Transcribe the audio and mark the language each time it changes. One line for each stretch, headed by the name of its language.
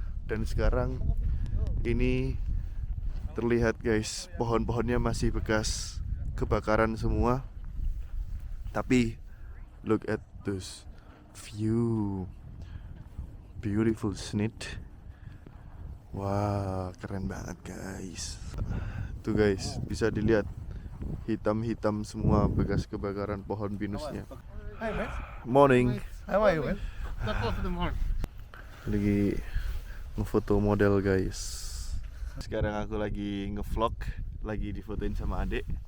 Indonesian: Dan sekarang ini terlihat guys, pohon-pohonnya masih bekas kebakaran semua. Tapi
English: look at this view, beautiful isn't it?
Indonesian: Wah, keren banget guys. Tuh guys, bisa dilihat hitam-hitam semua bekas kebakaran pohon pinusnya.
English: Hi man. Morning. How are you man? Top of the morning.
Indonesian: Lagi ngefoto model guys. Sekarang aku lagi ngevlog, lagi difotoin sama adik.